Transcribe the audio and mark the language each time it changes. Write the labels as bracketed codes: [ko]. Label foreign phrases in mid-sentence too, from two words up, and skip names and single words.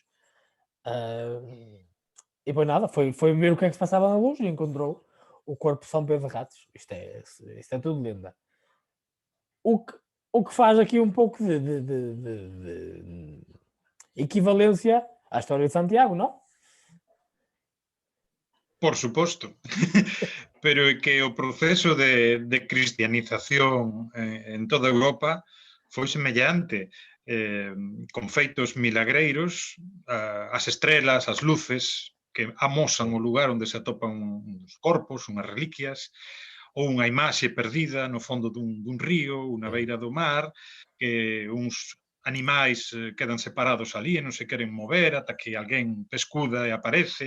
[pt] E depois nada, foi ver o que é que se passava na luz e encontrou o corpo de São Pedro de Ratos. Isto é tudo lenda. O que faz aqui um pouco de equivalência a historia de Santiago, non? [gl] Por suposto, pero é que o proceso de cristianización en toda Europa foi semellante, con feitos milagreiros, as estrelas, as luces, que amosan o lugar onde se atopan uns corpos, unhas reliquias, ou unha imaxe perdida no fondo dun río, unha beira do mar, que uns animais quedan separados ali e non se queren mover ata que alguén pescuda e aparece.